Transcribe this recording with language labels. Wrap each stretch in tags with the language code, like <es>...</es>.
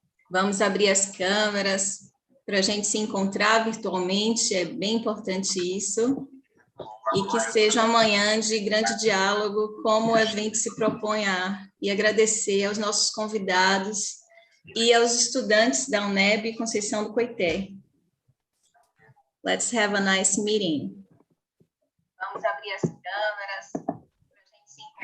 <pt>Vamos abrir as câmeras para a gente se encontrar virtualmente, é bem importante isso. E que seja uma manhã de grande diálogo, como o evento se propõe e agradecer aos nossos convidados e aos estudantes da UNEB Conceição do Coité.</pt> <en>Let's have a nice meeting.</en> <pt>Vamos abrir as câmeras para a gente se encontrar.</pt>